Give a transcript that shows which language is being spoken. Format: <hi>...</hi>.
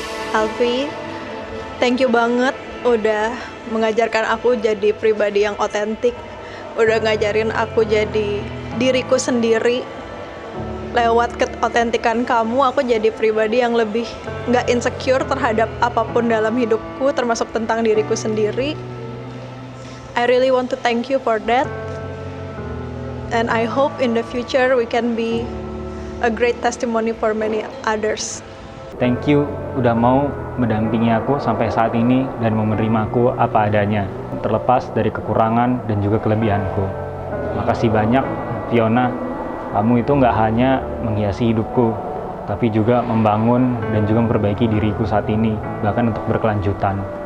<id>Alfi,</id> <en>thank you</en> <id>banget udah mengajarkan aku jadi pribadi yang otentik, udah ngajarin aku jadi diriku sendiri. Lewat keotentikan kamu, aku jadi pribadi yang lebih nggak insecure terhadap apapun dalam hidupku, termasuk tentang diriku sendiri.</id> <en>I really want to thank you for that. And I hope in the future we can be a great testimony for many others. Thank you</en> <id>udah mau mendampingi aku sampai saat ini dan menerima aku apa adanya, terlepas dari kekurangan dan juga kelebihanku. Makasih banyak, Fiona. Kamu itu nggak hanya menghiasi hidupku, tapi juga membangun dan juga memperbaiki diriku saat ini, bahkan untuk berkelanjutan.</id>